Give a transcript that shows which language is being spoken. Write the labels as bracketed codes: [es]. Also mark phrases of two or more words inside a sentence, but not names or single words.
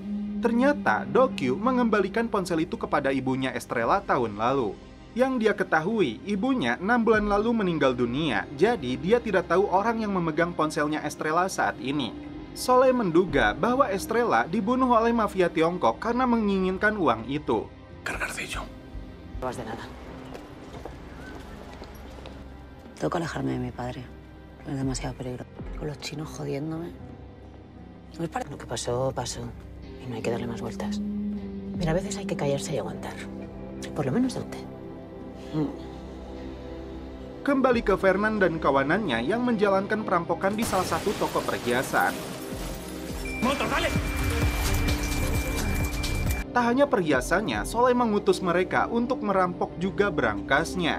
[id] Ternyata Dokyu mengembalikan ponsel itu kepada ibunya Estrella tahun lalu. Yang dia ketahui, ibunya 6 bulan lalu meninggal dunia, jadi dia tidak tahu orang yang memegang ponselnya Estrella saat ini. Soleh menduga bahwa Estrella dibunuh oleh mafia Tiongkok karena menginginkan uang itu. [es] Cargarse yo. No vas de nada. Tengo que alejarme de mi padre. Es demasiado peligro. Con los chinos jodiéndome. No es para... Lo que pasó, pasó. Y no hay que darle más vueltas. Pero a veces hay que callarse y aguantar. Por lo menos de usted. [id] Kembali ke Fernan dan kawanannya yang menjalankan perampokan di salah satu toko perhiasan. Tak hanya perhiasannya, Soleh mengutus mereka untuk merampok juga berangkasnya.